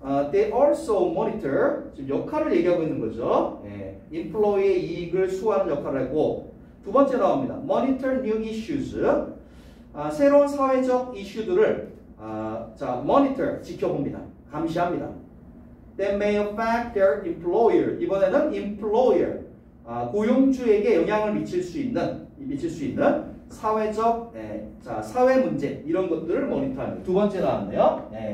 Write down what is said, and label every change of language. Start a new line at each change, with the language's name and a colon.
English: They also monitor,
Korean: 지금 역할을 얘기하고 있는 거죠. employee의 이익을 수호하는 역할을 하고, 두 번째 나옵니다.
English: Monitor new issues.
Korean: 새로운 사회적 이슈들을 monitor, 지켜봅니다. 감시합니다.
English: That may affect their employer.
Korean: 이번에는 employer, 고용주에게 영향을 미칠 수 있는 사회적, 사회 문제 이런 것들을 모니터합니다. 두 번째 나왔네요.